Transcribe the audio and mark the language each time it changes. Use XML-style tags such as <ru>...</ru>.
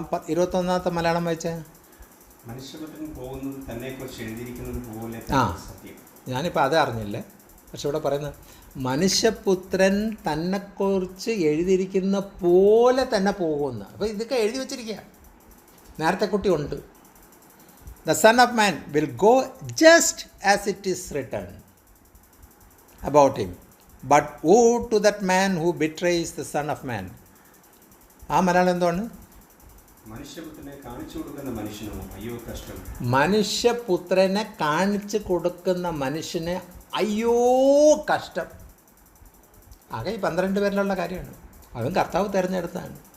<ml>21-ാമത്തെ മലയാളം വായിച്ചേ. മനുഷ്യപുത്രൻ പോകുന്നത് തന്നെക്കുറിച്ച് എഴുതിയിരിക്കുന്നത് പോലെ സത്യം. ഞാനിപ്പോൾ അത് അറിഞ്ഞില്ലേ. പക്ഷെ ഇവിടെ പറയുന്നത് മനുഷ്യപുത്രൻ തന്നെക്കുറിച്ച് എഴുതിയിരിക്കുന്ന പോലെ തന്നെ പോകുമെന്ന്. അപ്പോൾ ഇതൊക്കെ എഴുതി വച്ചിരിക്കുക. നേരത്തെ കുട്ടി ഉണ്ട്.</ml> <en>The Son of Man will go just as it is written about him. But woe to that man who betrays the Son of Man.</en> <ml>ആ മലയാളം എന്താണ്? മനുഷ്യപുത്രനെ കാണിച്ചു കൊടുക്കുന്ന മനുഷ്യനോ അയ്യോ കഷ്ടം. മനുഷ്യപുത്രനെ കാണിച്ചു കൊടുക്കുന്ന മനുഷ്യന് അയ്യോ കഷ്ടം. ആകെ ഈ 12 പേരിലുള്ള കാര്യമാണ്. അതും കർത്താവ് തിരഞ്ഞെടുത്താണ്.</ml>